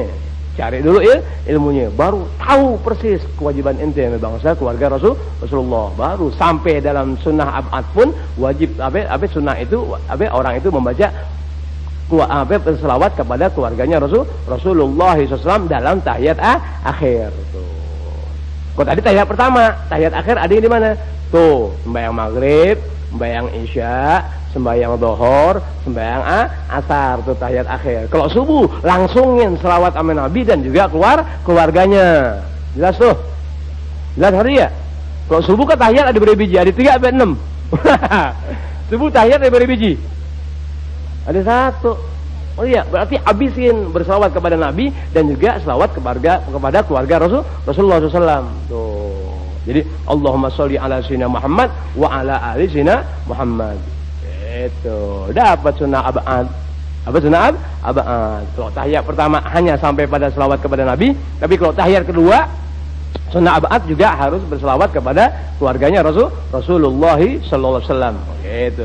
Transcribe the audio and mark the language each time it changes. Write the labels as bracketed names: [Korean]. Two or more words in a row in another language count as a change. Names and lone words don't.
[Indonesian] Cari dulu ilmunya, baru tahu persis kewajiban ente bangsa keluarga Rasulullah. Baru sampai dalam sunnah abad pun wajib sunnah itu orang itu membaca selawat kepada keluarganya Rasulullah SAW dalam tahiyat akhir. Kok tadi tahiyat pertama, tahiyat akhir ada di mana? Tuh, sembahyang maghrib, sembahyang isya, sembahyang dohor, sembahyang asar, tuh tahiyat akhir. Kalau subuh langsungin selawat sama Nabi dan juga keluarganya. Jelas tuh? Jelas hari ya? Kalau subuh kan tahiyat ada berapa biji? Ada 3 sampai 6. Subuh tahiyat ada berapa biji? Ada 1. Oh iya, berarti habisin berselawat kepada Nabi dan juga selawat kepada keluarga Rasulullah SAW. Tuh. [Arabic] Jadi اللهم صل على سيدنا محمد وعلى آل سيدنا محمد. [Indonesian] Itu dapat sunnah abad. Apa sunnah abad? Kalau tahiyat pertama hanya sampai pada selawat kepada Nabi, tapi kalau tahiyat kedua sunnah abad juga harus berselawat kepada keluarganya Rasulullah [Arabic] صلى الله عليه وسلم. [Indonesian] Gitu.